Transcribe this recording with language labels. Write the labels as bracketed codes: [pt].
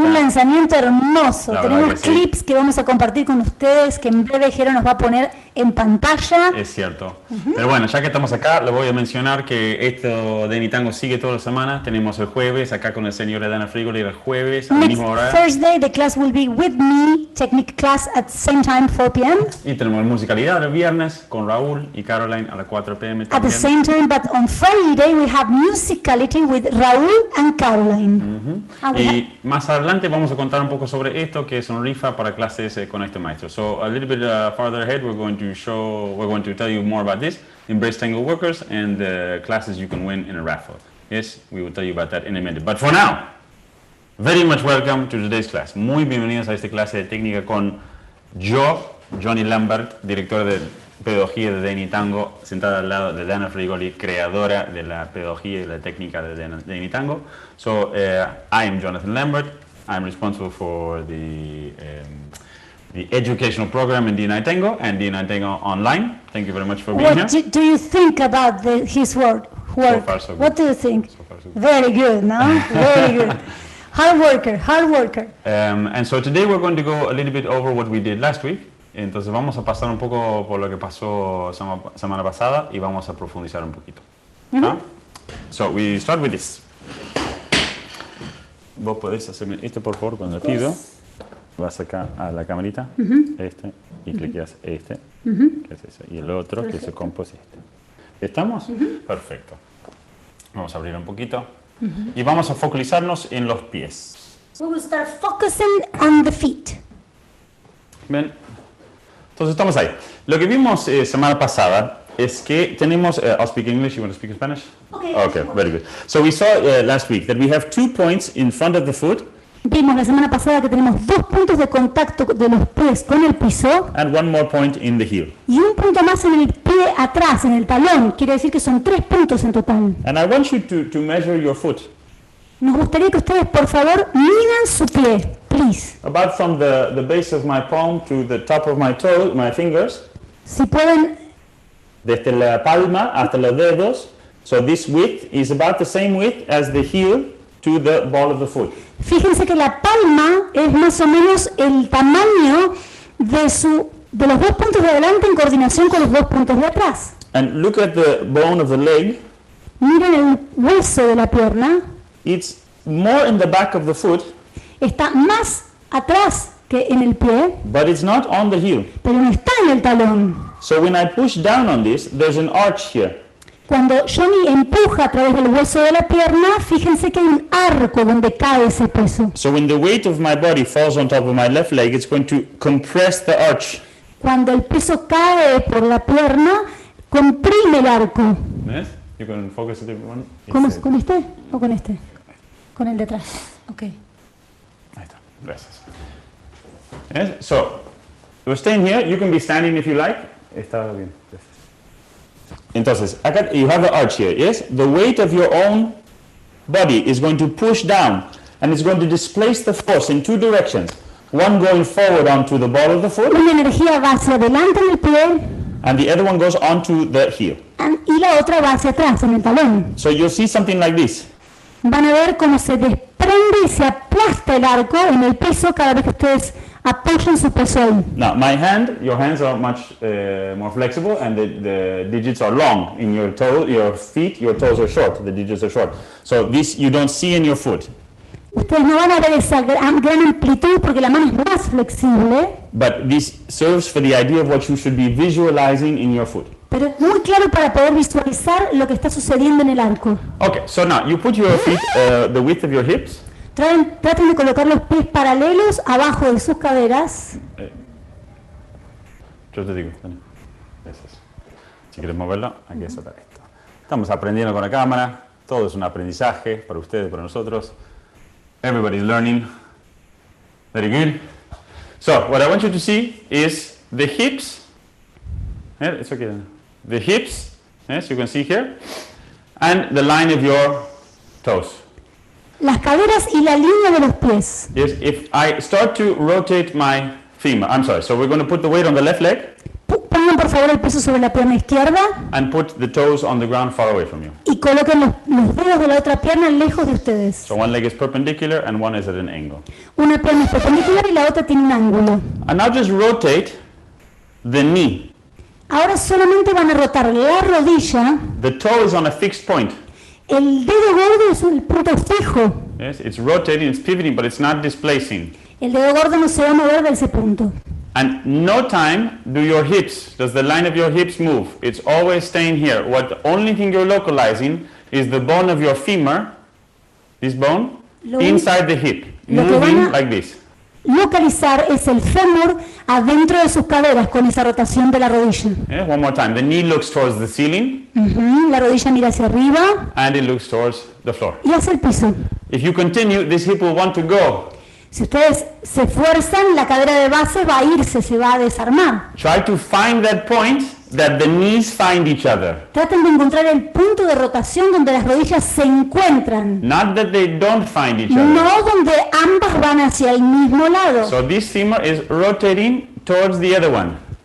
[es] Un lanzamiento hermoso. La Tenemos verdad que clips que vamos a compartir con ustedes, que en breve Jero nos va a poner en pantalla. Es cierto. Pero bueno, ya que estamos acá, le voy a mencionar que esto de Nitango sigue todas las semanas. Tenemos el jueves acá con el señor Dana Frigoli, el jueves a la [en] Next [es] misma hora. [en] Thursday, the class will be with me, technique class at the same time, 4 p.m. [es] Y tenemos musicalidad el viernes con Raúl y Caroline a las 4 p.m. [en] At the [es] también. [en] same time, but on Friday we have musicality with Raúl and Caroline. [es] Y más adelante vamos a contar un poco sobre esto, que es un rifa para clases con este maestro. [en] So a little bit farther ahead, we're going to tell you more about this, Embrace Tango Workers, and the classes you can win in a raffle. Yes, we will tell you about that in a minute. But for now, very much welcome to today's class. [es] Muy bienvenidos a esta clase de técnica con yo, Jonny Lambert, director de pedagogía de Day and Night Tango, sentada al lado de Dana Frigoli, creadora de la pedagogía y la técnica de Day and Night Tango. [en] So I am Jonathan Lambert. I'm responsible for the educational program in Day and Night Tango and Day and Night Tango online. Thank you very much for being What here. do you think about his work? So far, so good. What do you think? So far, so good. Very good, no? Very good. Hard worker, hard worker. And so today we're going to go a little bit over what we did last week. [es] Entonces vamos a pasar un poco por lo que pasó semana pasada y vamos a profundizar un poquito. ¿Ah? [en] So we start with this. [es] Vos podés hacerme esto por favor cuando le pido. Vas acá a la camarita, este, y cliqueas este, que es ese, y el otro, que es el compos este. ¿Estamos? Perfecto. Vamos a abrir un poquito y vamos a focalizarnos en los pies. [en] We will start focusing on the feet. [es] Bien. Entonces estamos ahí. Lo que vimos semana pasada es que tenemos, [en] I'll speak English, you want to speak Spanish? Okay, very good. So we saw last week that we have 2 points in front of the foot. [es] Vimos la semana pasada que tenemos 2 puntos de contacto de los pies con el piso [en] And 1 more point in the heel. [es] y un punto más en el pie atrás, en el talón. Quiere decir que son 3 puntos en total. [en] And I want you to measure your foot. [es] Nos gustaría que ustedes, por favor, midan su pie, please. [en] About from the base of my palm to the top of my toe, my fingers. [es] Si pueden, Desde la palma hasta los dedos. [en] So this width is about the same width as the heel to the ball of the foot. [es] fíjense que la palma es más o menos el tamaño de los 2 puntos de adelante en coordinación con los 2 puntos de atrás. [en] And look at the bone of the leg. [es] Miren el hueso de la pierna, [en] It's more in the back of the foot, [es] está más atrás que en el pie, [en] but it's not on the heel. [es] pero no está en el talón. [en] So when I push down on this, there's an arch here. [es] Cuando Jonny empuja a través del hueso de la pierna, fíjense que hay un arco donde cae ese peso. [en] So when the weight of my body falls on top of my left leg, it's going to compress the arch. [es] Cuando el peso cae por la pierna, comprime el arco. [en] Yes? You can focus a different one. [es] ¿Con este o con este? Con el de atrás. Ok. Ahí está. Gracias. Yes? [en] So, we're staying here. You can be standing if you like. [es] Está bien. Gracias. Entonces, acá, [en] you have the arch here, yes? The weight of your own body is going to push down and it's going to displace the force in 2 directions. One going forward onto the ball of the foot [es] Una energía va hacia adelante en el pie [en] and the other one goes onto the heel. [es] y la otra va hacia atrás en el talón. [en] So you'll see something like this. [es] Van a ver cómo se desprende y se aplasta el arco en el peso cada vez que ustedes apoyan su peso ahí. [en] Now, your hands are much more flexible and the digits are long. In your feet, your toes are short, the digits are short. So this you don't see in your foot. [es] Ustedes no van a ver esa gran amplitud porque la mano es más flexible, [en] But this serves for the idea of what you should be visualizing in your foot. [es] pero es muy claro para poder visualizar lo que está sucediendo en el arco. [en] Okay, so now you put your feet the width of your hips. [es] Traten de colocar los pies paralelos abajo de sus caderas. Yo te digo, Dani. Gracias. Si quieres moverlo, hay que soltar esto. Estamos aprendiendo con la cámara. Todo es un aprendizaje para ustedes, para nosotros. [en] Everybody's learning. Very good. So, what I want you to see is the hips. It's okay. The hips Yes, you can see here. And the line of your toes. [es] Las caderas y la línea de los pies. [en] Yes, if I start to rotate my femur, I'm sorry, so we're going to put the weight on the left leg [es] Pongan por favor el peso sobre la pierna izquierda [en] and put the toes on the ground far away from you. [es] y coloquen los dedos de la otra pierna lejos de ustedes. [en] So one leg is perpendicular and one is at an angle. [es] Una pierna es perpendicular y la otra tiene un ángulo. [en] And now just rotate the knee. [es] Ahora solamente van a rotar la rodilla. [en] The toe is on a fixed point. [es] El dedo gordo es el punto fijo. [en] Yes, it's rotating, it's pivoting, but it's not displacing. [es] El dedo gordo no se va a mover de ese punto. [en] And no time does the line of your hips move. It's always staying here. The only thing you're localizing is the bone of your femur, this bone, inside the hip, moving like this. [es] Localizar es el fémur adentro de sus caderas con esa rotación de la rodilla. [en] Yeah, one more time. The knee looks towards the ceiling. [es] La rodilla mira hacia arriba. [en] And it looks towards the floor. [es] Y hacia el piso. [en] If you continue, this hip will want to go. [es] Si ustedes se esfuerzan, la cadera de base va a irse, se va a desarmar. [en] Try to find that point that the knees find each other. [es] Traten de encontrar el punto de rotación donde las rodillas se encuentran. [en] Not that they don't find each other. [es] No donde ambas van hacia el mismo lado. [en] So this femur is rotating towards the other one.